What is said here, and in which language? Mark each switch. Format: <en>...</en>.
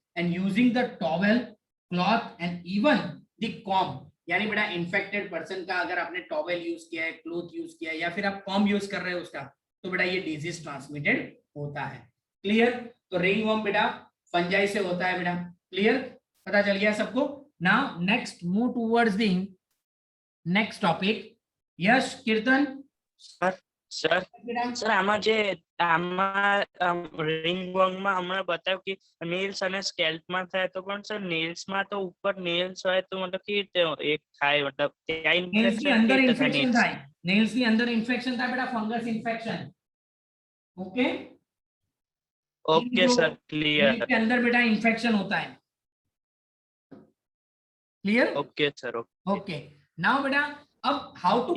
<en>and using the towel, cloth and even the comb,</en> <hi>यानी बेटा infected person का अगर आपने टॉवेल यूज किया है, क्लोथ यूज किया है या फिर आप कॉम्ब यूज कर रहे हो उसका, तो बेटा ये डिजीज ट्रांसमिटेड होता है। क्लियर? तो रिंगवर्म बेटा फंजाई से होता है बेटा। क्लियर? पता चल गया सबको?</hi> <en>Now next move towards the next topic.</en> <hi>यश, कीर्तन।</hi> <gu>સર સર આમાં જે રિંગવર્મ માં હમણાં બતાવ્યું કે નેલ્સ અને સ્કેલ્પ માં થાય, તો પણ સર નેલ્સ માં તો ઉપર નેલ્સ હોય તો मतलब कि એક થાય, मतलब ત્યાં</gu> <hi>नेल्स की</hi> <en>infection</en> <hi>अंदर</hi> <gu>કેવી રીતે થાય</gu> <en>Infection nails?</en> <hi>था, नेल्स की अंदर इन्फेक्शन था बेटा, fungus infection.</hi> <en>Okay okay sir, clear.</en> <hi>Nails के अंदर बेटा इन्फेक्शन होता है।</hi> <en>Clear? Okay sir, okay now बेटा अब how to</en>